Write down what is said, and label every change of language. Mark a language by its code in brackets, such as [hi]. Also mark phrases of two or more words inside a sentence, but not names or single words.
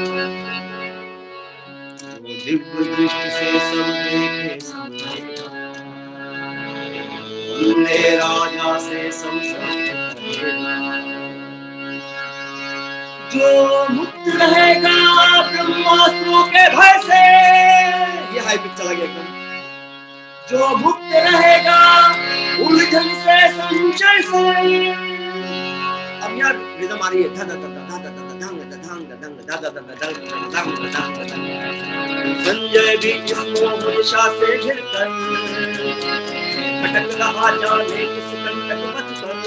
[hi] वो दिव्य दृष्टि से सब देखे समझेगा उन्हें राजा से संसर्ग जो मुक्त रहेगा ब्रह्मास्त्रों के भय से। ये हाई पिच चला गया एकदम। जो मुक्त रहेगा उलझन से संशय से। अब यार रिदम आ रही है धा धा धा धा धा धा धांग धांग धांग धा धा धा धा धांग। संजय भी इस मोहनिशा से घिरकर भटक रहा जाने किस कंटक पथ पर।